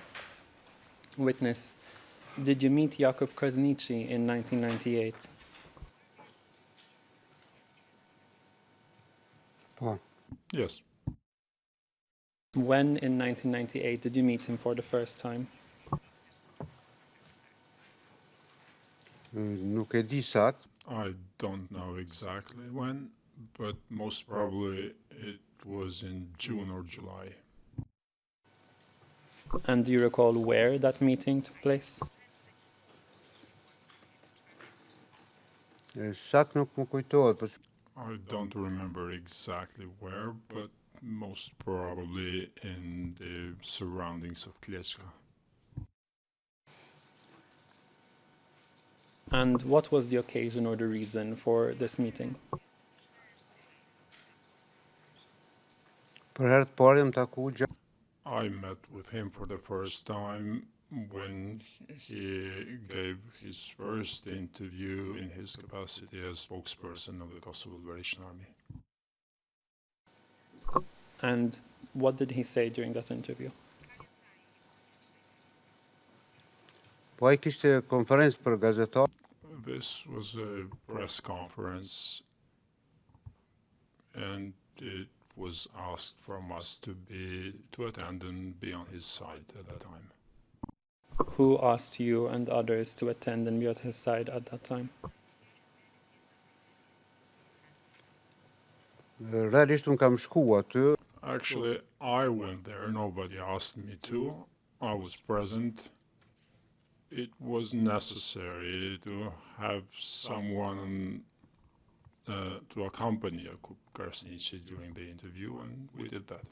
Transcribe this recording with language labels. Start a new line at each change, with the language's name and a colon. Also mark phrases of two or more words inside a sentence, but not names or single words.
English: Witness, did you meet Jakub Krasniqi in 1998?
Albanian: Po,
English: Yes, When in 1998 did you meet him for the first time?
Albanian: nuk e di sakt.
English: I don't know exactly when, but most probably it was in June or July. And do you recall where that meeting took place?
Albanian: Sakt nuk më kujtohet, po
English: I don't remember exactly where, but most probably in the surroundings of Klečka. And what was the occasion or the reason for this meeting?
Albanian: për herë të parë jam taku gjatë
English: I met with him for the first time when he gave his first interview in his capacity as spokesperson of the Kosovo Liberation Army. And what did he say during that interview?
Albanian: Po ai kishte konferencë për gazetarë.
English: This was a press conference, and it was asked from us to attend and be on his side at that time. Who asked you and others to attend and be at his side at that time?
Albanian: Realisht unë kam shku aty,
English: Actually, I went there. Nobody asked me to. I was present. It was necessary to have someone to accompany Jakub Krasniqi during the interview, and we did that.